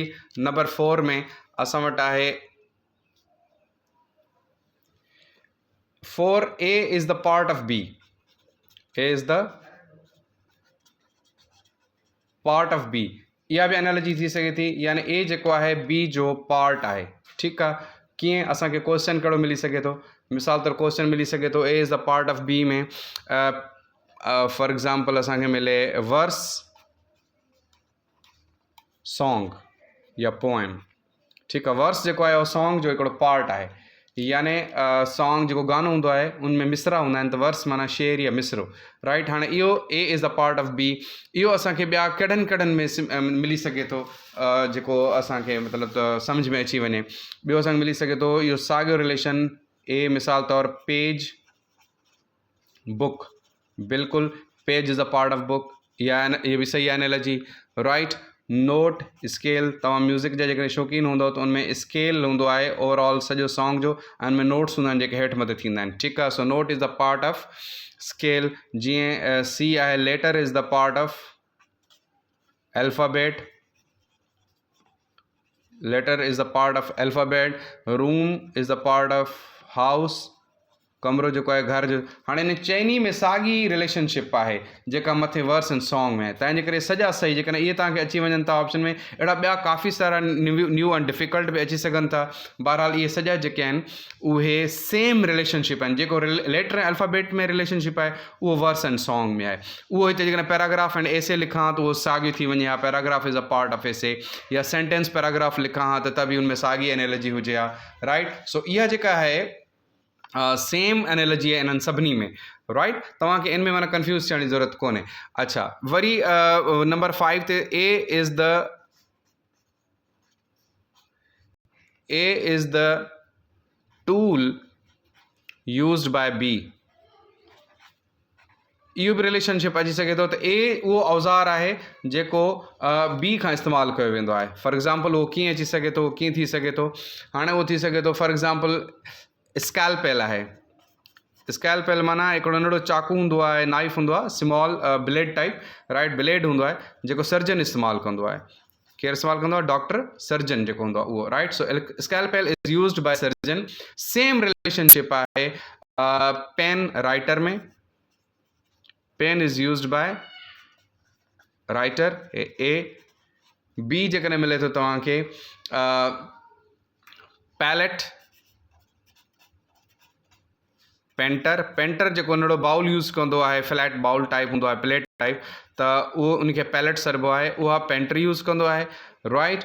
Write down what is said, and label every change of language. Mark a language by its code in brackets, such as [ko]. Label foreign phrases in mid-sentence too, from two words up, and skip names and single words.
[sd] नंबर 4 में असां वटि आहे [en] 4A is the part of B, A is the part of B. [sd] इहा बि एनालॉजी थी सघे थी, यानी A जेको आहे B जो पार्ट आहे, ठीकु आहे। कीअं? असांखे क्वेश्चन कहिड़ो मिली सघे थो? मिसाल तौरु क्वेश्चन मिली सघे थो [en] A is the part of B [sd] में [en] for example [sd] असांखे मिले वर्स, सॉन्ग या पोएम, ठीकु आहे। वर्स जेको आहे उहो सॉन्ग जो हिकिड़ो पार्ट आहे, यानी सॉन्ग जेको गानो हूंदो आहे उनमें मिसरा हूंदा आहिनि, त वर्स माना शेर या मिसरो, राइट। हाणे इहो [en] A is the part of B. [sd] इहो असांखे ॿिया कहिड़नि में मिली सघे थो जेको असांखे मतिलबु त सम्झ में अची वञे? ॿियो असांखे मिली सघे थो इहो साॻियो रिलेशन ए, मिसाल तौरु पेज, बुक, बिल्कुलु [en] page is the part of book, [sd] इहा बि सही एनालॉजी, राइट। [en] note scale, [sd] तव्हां म्यूज़िक जा जेकॾहिं शौक़ीन हूंदव त उनमें स्केल हूंदो आहे ओवरऑल सॼो सॉन्ग जो, ऐं उनमें नोट्स हूंदा आहिनि जेके हेठि मथे थींदा आहिनि, ठीकु आहे। [en] So note is the part of scale. [sd] जीअं सी आहे, [en] letter is the part of alphabet, letter is the part of alphabet. Room is the part of house, [sd] कमरो जेको आहे घर जो। हाणे इन चइनी में साॻी रिलेशनशिप आहे जेका मथे [en] verse and song [sd] में, तंहिंजे करे सॼा सही जेकॾहिं इहे तव्हांखे अची वञनि था ऑप्शन में, अहिड़ा ॿिया काफ़ी सारा [en] new and difficult [sd] बि अची सघनि था। बहरहाल इहे सॼा जेके आहिनि उहे [en] same relationship [sd] आहिनि। जेको लेटर ऐं अल्फ़ाबेट में रिलेशनशिप आहे उहो [en] verse and song [sd] में आहे। उहो हिते जेकॾहिं [en] paragraph and essay [sd] लिखां त उहो साॻियो थी वञे, या [en] paragraph is a part of essay, [sd] या [en] sentence paragraph [sd] लिखां हा त बि उनमें साॻी एनालॉजी हुजे हा, राइट। सो इहा जेका आहे [en] same analogy [sd] आहे इन्हनि सभिनी में, राइट। तव्हांखे इन में माना कंफ्यूज़ थियण जी ज़रूरत कोन्हे। अच्छा, वरी नंबर 5 ते [en] A is the tool used by B. [sd] इहो बि रिलेशनशिप अची सघे थो त ए उहो औज़ार आहे जेको बी खां इस्तेमालु कयो वेंदो आहे। [en] for example [sd] उहो कीअं अची सघे थो, कीअं थी सघे थो, हाणे उहो थी सघे थो [en] for example [sd] स्कैल्पेल आहे। स्कैल्पेल माना हिकिड़ो नंढो चाकू हूंदो आहे, नाइफ हूंदो आहे, [en] small blade type, [sd] राइट, ब्लेड हूंदो आहे जेको सर्जन इस्तेमालु कंदो आहे। केरु इस्तेमालु कंदो आहे? डॉक्टर, सर्जन जेको हूंदो आहे उहो, राइट। [en] So scalpel is used by surgeon. same relationship [sd] आहे [en] pen writer [sd] में। [en] Pen is used by writer, A. [sd] बी जेकॾहिं मिले थो तव्हांखे [en] palette, painter. [sd] पेंटर जेको नंढो [en] bowl use [sd] कंदो आहे, [en] flat bowl type [sd] हूंदो आहे, [en] plate type, [sd] त उहो उनखे पैलेट चइबो आहे, उहा [en] painter use [sd] कंदो आहे, राइट।